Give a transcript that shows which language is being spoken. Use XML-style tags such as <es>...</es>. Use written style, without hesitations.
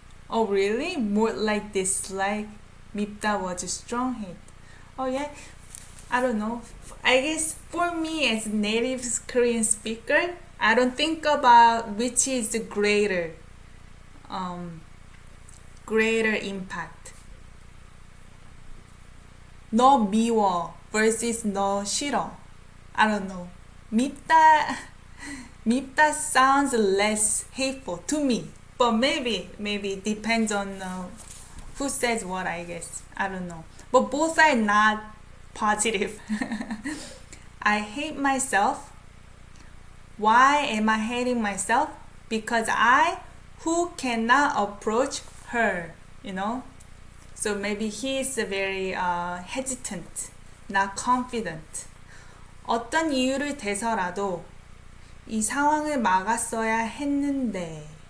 <en>Oh really? More like dislike. 밉다 was a strong hate. Oh yeah? I don't know. I guess for me as a native Korean speaker, I don't think about which is the greater impact.</en> <ko>너 미워 versus 너 싫어.</ko> <en>I don't know. 밉다 sounds less hateful to me. But maybe it depends on who says what, I guess. I don't know. But both are not positive. I hate myself. Why am I hating myself? Because I who cannot approach her, you know? So maybe he is very hesitant, not confident.</en> <ko>어떤 이유를 대서라도 이 상황을 막았어야 했는데.</ko>